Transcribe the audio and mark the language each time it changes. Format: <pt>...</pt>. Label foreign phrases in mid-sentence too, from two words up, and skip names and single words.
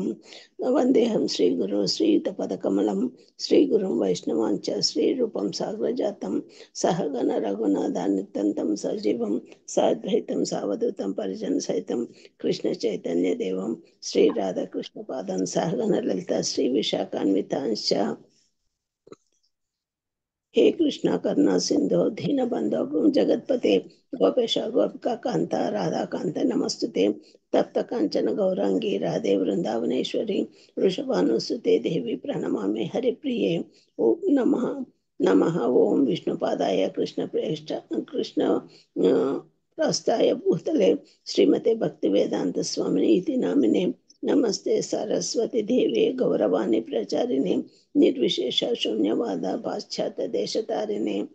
<sa>వందేహం శ్రీగురు శ్రీయుతపదకమలం శ్రీగురుం వైష్ణవాంచ శ్రీరూపం సాగ్రజాతం సహగణ రఘునాథాన్నిత్యంతం సజీవం సాద్వైతం సావధూతం పరిజన సహితం కృష్ణ చైతన్య దేవం శ్రీ రాధాకృష్ణ పాదం సహగణ లలిత శ్రీ విశాఖాన్వితాంశ. हे कृष्णा करुणा सिंधु दीन बंधो जगतपते गोपेश गोपिका कांता राधा कांत नमस्तुते तप्त कांचन गौरांगी राधे वृंदावनेश्वरी वृषभानुसुते देवी प्रणमामि हरिप्रिये. ओम नमः नमः. ओम विष्णुपादाय कृष्ण प्रेष्ठ कृष्ण प्रस्थाय भूतले श्रीमते भक्तिवेदांत स्वामिने इति नामिने नमस्ते सरस्वती देवे गौरवाणी प्रचारिणे निर्विशेष शून्यवाद पाश्चात्य देशतारिणे.</sa>